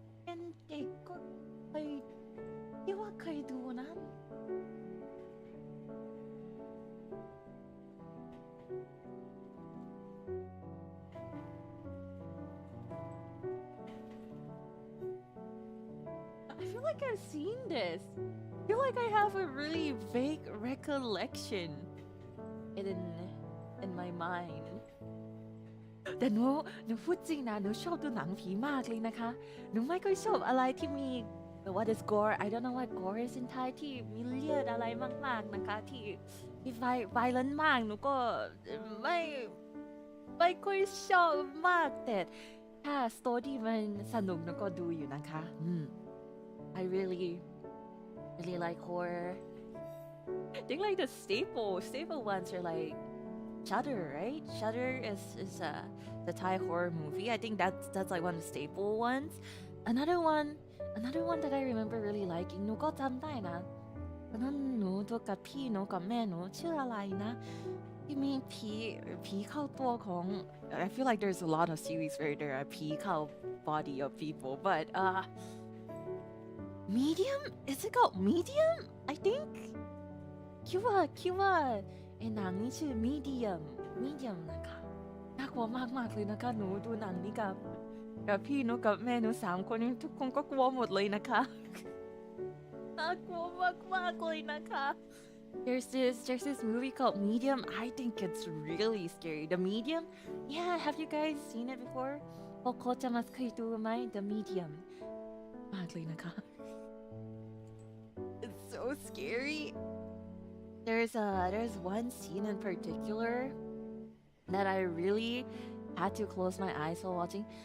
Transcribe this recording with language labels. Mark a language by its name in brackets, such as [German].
[English] And they [Thai] ก็เคยที่ว่าเคยดูนะ [English] I feel like I've seen this. I feel like I have a really vague recollection in my mind. [Thai] แต่หนูพูดจริงนะหนูชอบดูหนังผีมากเลยนะคะหนูไม่ค่อยชอบอะไรที่มี [English] what is gore I don't know what gore is in Thai [Thai] ที่มีเลือดอะไรมากๆนะคะที่violent มากหนูก็ไม่ค่อยชอบมากแต่ถ้า story มันสนุกหนูก็ดูอยู่นะคะ [English] I really like horror. I think like the staple ones are like Shudder, right? Shudder is the Thai horror movie. I think that's like one of the staple ones. Another one that I remember really liking. [Thai] หนูก็จำได้นะตอนนั้นหนูดูกับพี่หนูกับแม่หนูชื่ออะไรนะที่มีผีเข้าตัวของ [English] I feel like there's a lot of series where there are [Thai] ผีเข้า [English] body of people, but Medium? Is it called Medium? I think. [Thai] คิดว่าไอ้หนังนี้ชื่อ medium นะคะน่ากลัวมากๆเลยนะคะหนูดูหนังนี้กับพี่หนูกับแม่หนู3คนนี้ทุกคนก็กลัวหมดเลยนะคะน่ากลัวมากๆเลยนะคะ [English] There's this movie called Medium. I think it's really scary. The Medium? Yeah, have you guys seen it before? [Thai] พวกเขาจะมาเคยดูไหม [English] The Medium [Thai] มากเลยนะคะ [English] It's so scary.There's one scene in particular that I really had to close my eyes while watching.